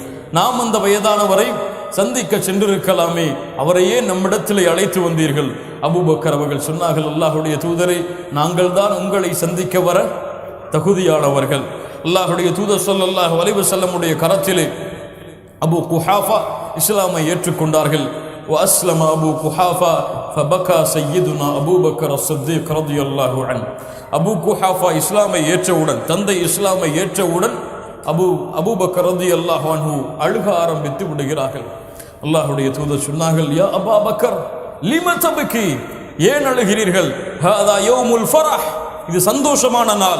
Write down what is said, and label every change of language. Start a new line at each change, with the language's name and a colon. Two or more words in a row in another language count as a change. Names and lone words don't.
Tamil: நாம் அந்த வயதானவரை சந்திக்க சென்றிருக்கலாமே, அவரையே நம்மிடத்திலே அழைத்து வந்தீர்கள். அபூபக்கர் அவர்கள் சொன்னார்கள், அல்லாஹ்வுடைய தூதரை, நாங்கள் தான் உங்களை சந்திக்க வர தகுதியானவர்கள். அல்லாஹ்வுடைய தூதர்
Arabic: صلى الله عليه وسلم
Tamil: கரத்திலே அபூ குஹாஃபா இஸ்லாமை ஏற்றுக்கொண்டார்கள்.
Arabic: وأسلم أبو قحافة فبكى سيدنا أبو بكر الصديق رضي الله عنه.
Tamil: அபூ குஹாஃபா இஸ்லாமை ஏற்றவுடன், தந்தை இஸ்லாமை ஏற்றவுடன் அபூபக்கர்
Arabic: رضي الله عنه
Tamil: அழுக ஆரம்பித்து விடுகிறார்கள். அல்லாஹ்வுடைய தூதர் சொன்னார்கள்,
Arabic: يا أبا بكر لم تبكي,
Tamil: ஏன் அழுகிறீர்கள்?
Arabic: هذا يوم الفرح,
Tamil: இது சந்தோஷமான நாள்.